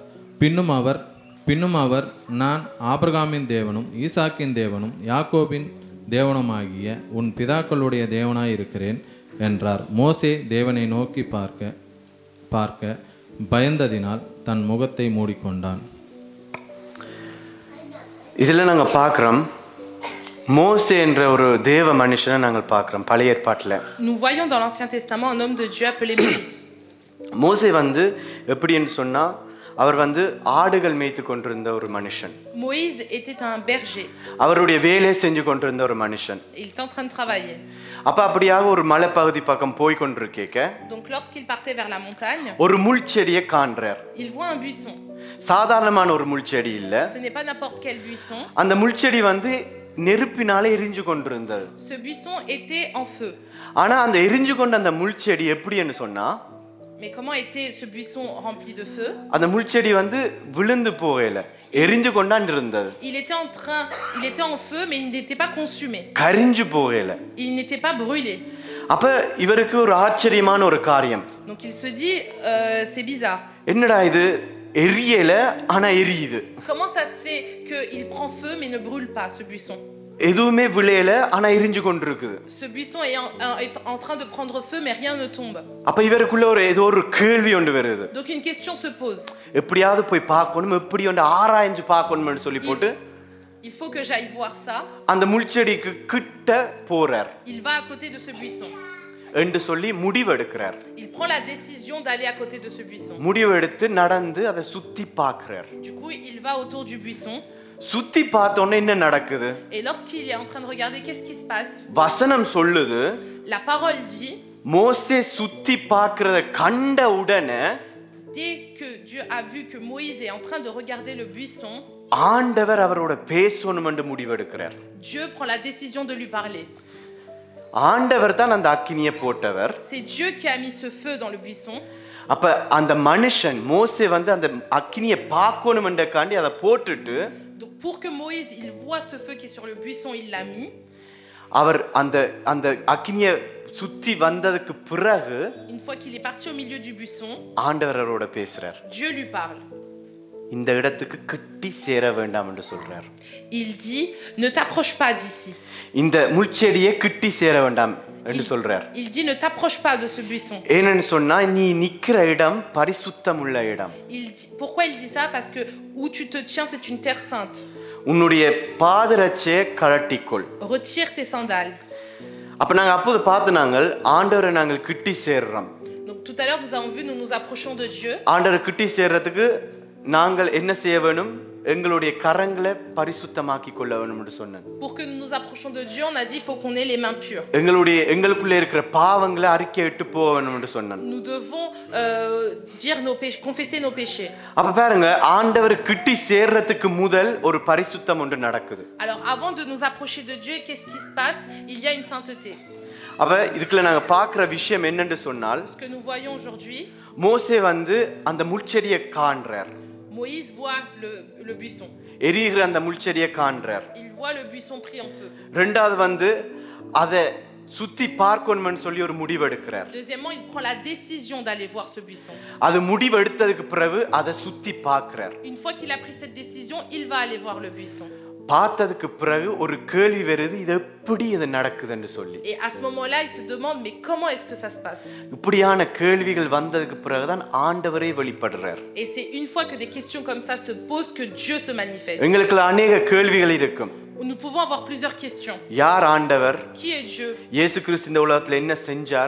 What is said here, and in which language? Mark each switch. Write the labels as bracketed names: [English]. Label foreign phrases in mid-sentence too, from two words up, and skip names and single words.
[Tamil] பின்னும் அவர் நான் ஆபிரகாமின் தேவனும் ஈசாக்கின் தேவனும் யாக்கோபின் தேவனுமாகிய உன் பிதாக்களுடைய தேவனாய் இருக்கிறேன் என்றார். மோசே தேவனை நோக்கி பார்க்க பயந்ததினால் தன் முகத்தை மூடிக்கொண்டான். இதில் நாங்கள் பார்க்குறோம், மோசே என்ற ஒரு தேவ மனுஷனை நாங்கள் பார்க்குறோம் பழைய ஏற்பாட்டில். [French] Nous voyons dans l'Ancien Testament un homme de Dieu appelé Moïse. [Tamil] மோசே வந்து எப்படின்னு சொன்னால், அவர் வந்து ஆடுகள் மேய்த்து கொண்டிருந்த ஒரு மனுஷன். [French] Moïse était un berger. [Tamil] அவருடைய வேலையை செஞ்சு கொண்டிருந்த ஒரு மனுஷன். [French] Il était en train de travailler. [Tamil] அப்ப அப்படியாக ஒரு மலைப்பகுதி பக்கம் போய் கொண்டிருக்கேக்க, [French] Donc lorsqu'il partait vers la montagne, [Tamil] ஒரு முள் செடியை காண்றார். [French] il voit un buisson. [Tamil] சாதாரணமான ஒரு முள்செடி இல்ல. [French] Ce n'est pas n'importe quel buisson. [Tamil] அந்த முள்செடி வந்து நெருப்பினாலே எரிஞ்சு கொண்டிருந்தது. [French] Ce buisson était en feu. [Tamil] ஆனா அந்த எரிஞ்சு கொண்ட அந்த முள்செடி எப்படின்னு சொன்னா, [French] Mais comment était ce buisson rempli de feu? [Tamil] அந்த முள்செடி வந்து விழுந்து போகல, எரிஞ்சு கொண்டான் இருந்தது. [French] Il était en feu, mais il n'était pas consumé. [Tamil] கரிஞ்சு போகல. [French] Il n'était pas brûlé. [Tamil] அப்ப இவருக்கு ஒரு ஆச்சரியமான ஒரு காரியம். [French] Donc il se dit, c'est bizarre. [Tamil] என்னடா இது, எரியல ஆனா எரியுது. [French] Comment ça se fait qu'il prend feu mais ne brûle pas ce buisson? [Tamil] எதுவுமே விளையல ஆனா எரிஞ்சு கொண்டிருக்குது. [French] Ce buisson est en train de prendre feu mais rien ne tombe. [Tamil] அப்ப இவருக்குள்ள ஏதோ ஒரு கேள்வி ஒன்று வருது. [French] Donc une question se pose. [Tamil] எப்படியாவது போய் பார்க்கணும், எப்படி வந்து ஆராய்ஞ்சு பார்க்கணும்னு சொல்லி போட்டு [French] Il faut que j'aille voir ça. [Tamil] அந்த முள்செடிக்கு கிட்ட போறார். [French] Il va à côté de ce buisson. [Tamil] என்று சொல்லி முடிவெடுக்கிறார். [French] Il prend la décision d'aller à côté de ce buisson. [Tamil] முடிவெடுத்து நடந்து அதை சுத்தி பார்க்கிறார். [French] Du coup, il va autour du buisson. [Tamil] சுத்தி பார்த்தோன்னே என்ன நடக்குது? [French] Et lorsqu'il est en train de regarder, qu'est-ce qui se passe? [Tamil] வசனம் சொல்லுது, [French] La parole dit, [Tamil] மோசே சுத்தி பார்க்கிறத கண்ட உடனே [French] dès que Dieu a vu que Moïse est en train de regarder le buisson, [Tamil] ஆண்டவர் அவரோட பேசணும் என்று முடிவெடுக்கிறார். [French] Dieu prend la décision de lui parler. [Tamil] ஆண்டவர் தான் அந்த அக்கினியை போட்டவர். [French] C'est Dieu qui a mis ce feu dans le buisson. [Tamil] அப்ப அந்த மனுஷன் மோசே வந்து அந்த அக்கினியை பார்க்கணும் என்றக்காண்டி அதை போட்டுட்டு, [French] Donc pour que Moïse il voit ce feu qui est sur le buisson, il l'a mis. [Tamil] அவர் அந்த அந்த அக்கினியை சுத்தி வந்ததுக்கு பிறகு [French] Une fois qu'il est parti au milieu du buisson, [Tamil] ஆண்டவர் அவரோட பேசுறார். [French] Dieu lui parle. [Tamil] இந்த இடத்துக்கு கிட்டி சேர வேண்டாம் என்று சொல்றார். [French] Il dit, ne t'approche pas d'ici. [Tamil] இந்த முள்செடியை கிட்டி சேர வேண்டாம் என்று சொல்றார். [French] Il dit, ne t'approche pas de ce buisson. [Tamil] ஏன்னு சொன்னா நீ நிக்கிற இடம் பரிசுத்தமுள்ள இடம். [French] Pourquoi il dit ça? Parce que où tu te tiens, c'est une terre sainte. [Tamil] உன்னுடைய பாதரட்சையை கழட்டிக்கொள். [French] Retire tes sandales. [Tamil] அப்ப நாங்க அப்போது பார்த்து நாங்கள் ஆண்டவரை நாங்கள் கிட்டி சேர்றோம். [French] Donc tout à l'heure nous avons vu, nous nous approchons de Dieu. [Tamil] ஆண்டவரை கிட்டி சேர்றதுக்கு நாங்கள் என்ன செய்ய வேணும்? எங்களுடைய கரங்களை பரிசுத்தமாக்கி கொள்ள வேண்டும் என்று சொன்னேன். [French] Pour que nous nous approchions de Dieu, on a dit il faut qu'on ait les mains pures. [Tamil] எங்களுக்குள்ள இருக்கிற பாவங்களை அறிக்கையிட்டு போக வேண்டும் என்று சொன்னேன். [French] Nous devons dire nos péchés, confesser nos péchés. [Tamil] அப்ப பாருங்க, ஆண்டவர் கிட்டி சேர்றதுக்கு முதல் ஒரு பரிசுத்தம் ஒன்று நடக்குது. [French] Alors avant de nous approcher de Dieu, qu'est-ce qui se passe? Il y a une sainteté. [Tamil] அப்ப இதுக்குள்ள நாங்க பார்க்கிற விஷயம் என்னன்னு சொன்னால், [French] Ce que nous voyons aujourd'hui, [Tamil] மோசே வந்து அந்த முள்செடியை காண்றார். [French] Moïse voit le buisson. [Tamil] எரிகிற அந்த முள்செடியை காண்றார். [French] Il voit le buisson pris en feu. [Tamil] ரெண்டாவது வந்து அதை சுத்தி பார்க்கணும்னு சொல்லி ஒரு முடிவு எடுக்கிறார். [French] Deuxièmement, il prend la décision d'aller voir ce buisson. [Tamil] அது முடிவு எடுத்ததுக்கு பிறகு அதை சுத்தி பார்க்கிறார். [French] Une fois qu'il a pris cette décision, il va aller voir le buisson. [Tamil] பார்த்ததுக்கு பிறகு ஒரு கேள்வி வருது, இது எப்படி இது நடக்குதுன்னு சொல்லி. [French] Et à ce moment-là, il se demande mais comment est-ce que ça se passe? [Tamil] இப்படியான கேள்விகள் வந்ததுக்கு பிறகுதான் ஆண்டவரே வெளிப்படுறார். [French] Et c'est une fois que des questions comme ça se posent que Dieu se manifeste. [Tamil] எங்களுக்கு அநேக கேள்விகள் இருக்கும். [French] Nous pouvons avoir plusieurs questions. [Tamil] யார் ஆண்டவர்? [French] Qui est Dieu? [Tamil] இயேசு கிறிஸ்து இந்த உலகத்துல என்ன செஞ்சார்?